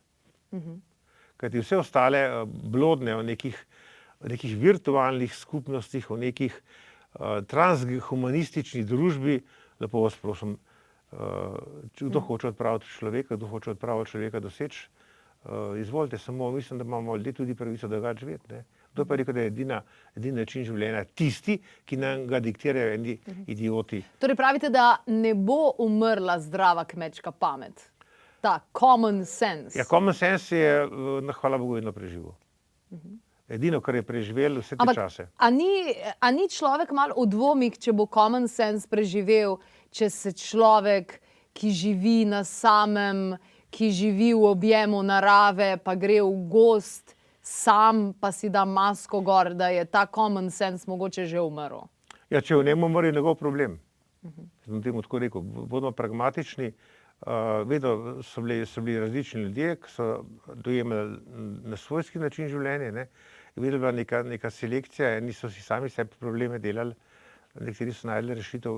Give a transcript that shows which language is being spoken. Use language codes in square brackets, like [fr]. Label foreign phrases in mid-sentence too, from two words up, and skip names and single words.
[sl] Kajti vse ostale blodne o nekih virtualnih skupnostih, o nekih transhumanistični družbi, lepo vas prosim, kdo hoče odpraviti človeka, kdo hoče odpraviti človeka doseči, izvolite, samo mislim, da imamo ljudje tudi pravico drugače živeti. Ne? Kdo pa je rekel, da je edini način življenja tisti, ki nam ga diktirajo eni idioti. Torej pravite, da ne bo umrla zdrava kmečka pamet. Ta [en] common sense. [sl] Ja, [en] common sense [sl] je, hvala Bogu, vedno preživel. Edino, kar je preživel vse te čase. A ni človek malo v dvomih, če bo [en] common sense [sl] preživel, če se človek, ki živi na samem, ki živi v objemu narave, pa gre v gozd sam, pa si da masko gor, da je ta [en] common sense [sl] mogoče že umrl? Ja, če v njemu umre, je njegov problem. Sem temu tako rekel, bodimo pragmatični. Vedno so bili različni ljudje, ki so dojemali na svojski način življenja, ne. Vedno je bila neka selekcija, eni so si sami sebi probleme delali, nekateri so našli rešitev.